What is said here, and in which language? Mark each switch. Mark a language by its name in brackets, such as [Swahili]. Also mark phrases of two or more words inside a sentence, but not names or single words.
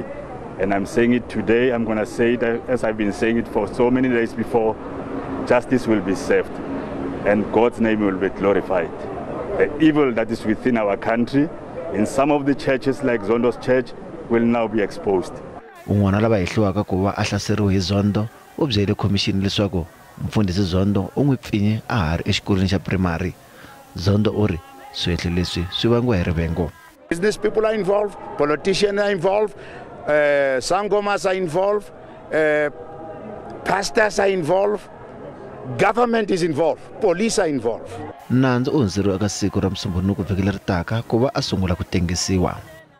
[English] And I'm saying it today, I'm going to say it as I've been saying it for so many days before. Justice will be served and God's name will be glorified. The evil that is within our country, in some of the churches like Zondo's church, will now be exposed. [Tsonga] Un'wana lava hehliwaka ku va a hlaseriwe hi Zondo u byele commission leswaku mfundhisi Zondo u n'wi pfinye a ha ri exikolweni xa primary. Zondo u ri swihehlo leswi swi vangiwa hi rivengo. [English] Business people are involved, politicians are involved, sangomas are involved, pastors are involved, government is involved, police are involved. [Tsonga] Nandzu u hundzeriwe eka siku ra Musumbhunuku vhiki leri taka ku va a sungula ku tengisiwa.